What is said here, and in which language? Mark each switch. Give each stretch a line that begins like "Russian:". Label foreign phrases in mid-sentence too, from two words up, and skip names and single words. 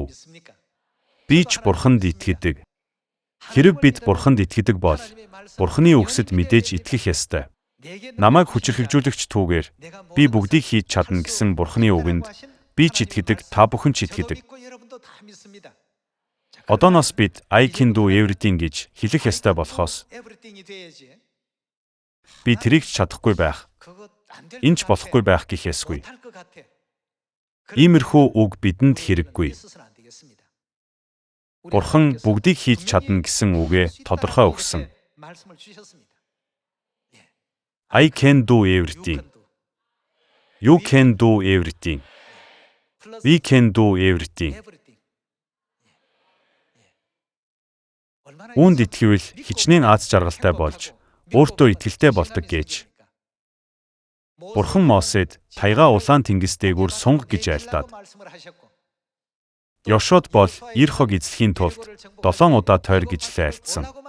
Mongolian: Би ч Бурханд итгэдэг. Хэрэв бид Бурханд итгэдэг бол Бурханы үгсэд мэдээж итгэх ёстой. Намайг хүчирхэгжүүлэгч түүгээр би бүгдийг хийж чадна гэсэн Бурханы үгэнд би ч итгэдэг, та бүхэн ч итгэдэг. Одооноос бид
English: I can do everything
Mongolian: гэж хэлэх ёстой болохоос би тэрийг ч чадахгүй байх, энэ ч болохгүй байх гэх ёсгүй. Иймэрхүү үг бидэнд хэрэггүй. Бурхан бүгдийг хийж чадна гэсэн үгээ тодорхой өгсөн.
English: I can do everything. You can do everything. We can do everything.
Mongolian: Үүнд итгэвэл хичнээн аз жаргалтай болж, өөртөө итгэлтэй болдог гэж. Бурхан Мосед таяга улаан тэнгис дээгүүр сунг гэж айлдаад. Йошуад бол ир хог эзлэхийн тулд 7 удаа тойр гэж л айлдсан.